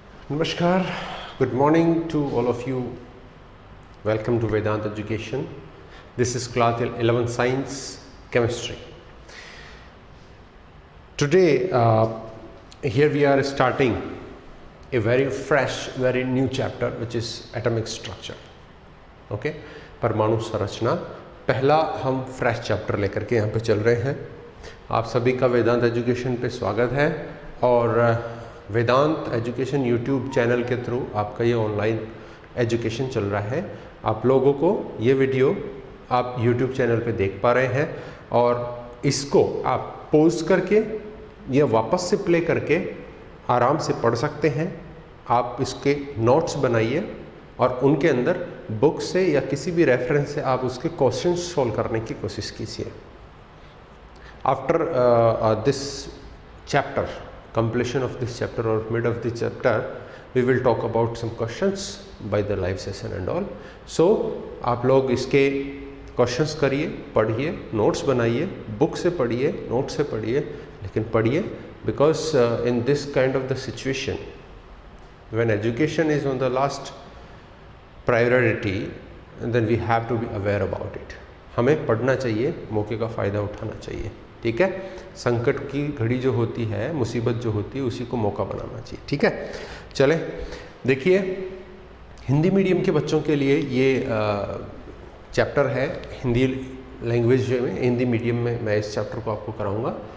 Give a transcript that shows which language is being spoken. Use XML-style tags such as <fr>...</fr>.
<en>Namaskar, good morning to all of you. Welcome to Vedant Education. This is class 11 Science Chemistry. Today, here we are starting a very fresh, very new chapter which is atomic structure.</en> <hi>Okay, परमाणु संरचना. पहला हम fresh chapter लेकर के यहाँ पे चल रहे हैं. आप सभी का वेदांत एजुकेशन पे स्वागत है और वेदांत एजुकेशन यूट्यूब चैनल के थ्रू आपका ये ऑनलाइन एजुकेशन चल रहा है. आप लोगों को ये वीडियो आप यूट्यूब चैनल पे देख पा रहे हैं और इसको आप पॉज करके या वापस से प्ले करके आराम से पढ़ सकते हैं. आप इसके नोट्स बनाइए और उनके अंदर बुक से या किसी भी रेफरेंस से आप उसके क्वेश्चन सॉल्व करने की कोशिश कीजिए.</hi> <en>After this chapter, completion of this chapter or mid of this chapter, we will talk about some questions by the live session and all. So</en> <hi>आप लोग इसके क्वेश्चंस करिए, पढ़िए, नोट्स बनाइए, बुक से पढ़िए, नोट से पढ़िए, लेकिन पढ़िए</hi> <en>because in this kind of the situation when education is on the last priority then we have to be aware about it.</en> <hi>हमें पढ़ना चाहिए, मौके का फ़ायदा उठाना चाहिए. ठीक है, संकट की घड़ी जो होती है, मुसीबत जो होती है, उसी को मौका बनाना चाहिए. ठीक है, चले देखिए, हिंदी मीडियम के बच्चों के लिए ये चैप्टर है. हिंदी लैंग्वेज में, हिंदी मीडियम में मैं इस चैप्टर को आपको कराऊंगा.</hi>